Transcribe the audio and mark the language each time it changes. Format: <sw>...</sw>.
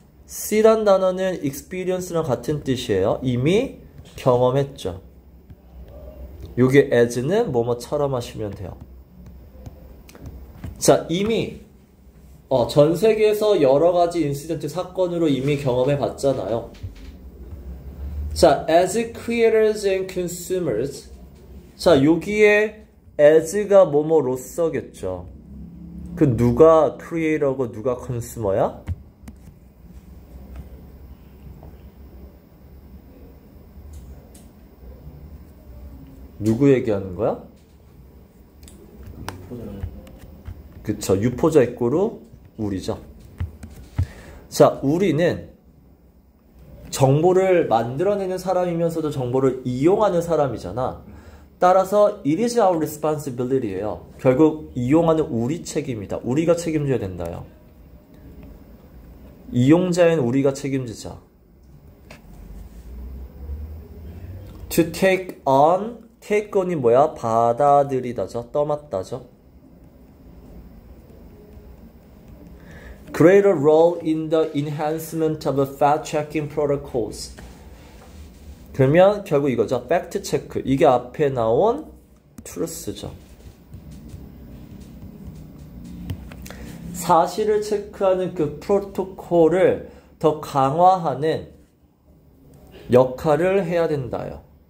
<ko>C란 단어는 experience랑 같은 뜻이에요. 이미 경험했죠. 요게 as는 뭐뭐처럼 하시면 돼요. 자, 이미 전 세계에서 여러 가지 인시던트 사건으로 이미 경험해 봤잖아요.</ko> <en>자, as creators and consumers.</en> <ko>자, 여기에 as가 뭐뭐로서겠죠. 그 누가 creator고 누가 consumer야? 누구 얘기하는 거야? 그쵸. 유포자 입구로 우리죠. 자, 우리는 정보를 만들어내는 사람이면서도 정보를 이용하는 사람이잖아.</ko> <en>따라서 it is our responsibility예요.</en> <ko>결국 이용하는 우리 책임이다. 우리가 책임져야 된다요. 이용자인 우리가 책임지자.</ko> <en>to take on, take on이 뭐야?</en> <ko>받아들이다죠. 떠맡다죠.</ko> <en>greater role in the enhancement of fact-checking protocols.</en> <ko>그러면 결국 이거죠. 팩트 체크. 이게 앞에 나온 truth죠. 사실을 체크하는 그 프로토콜을 더 강화하는 역할을 해야 된다요.</ko>